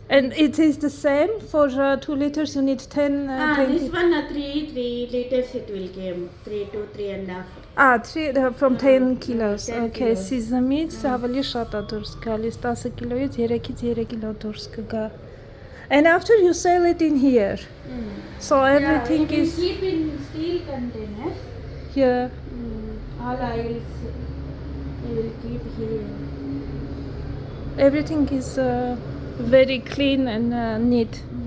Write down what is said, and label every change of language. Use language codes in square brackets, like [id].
[en] And it is the same for 2 liters you need 10 This one 3 liters it will come. 3 to 3.5. From 10 kilos. 10 Okay, kilos. [hy] sesame-ից ավելի շատ է դուրս գալիս 10 կիլոից 3-ից 3 կիլո դուրս կգա. [en] And after you sell it in here. So everything yeah, is keep in steel containers. here. All oils we will keep here. Everything is very clean and neat.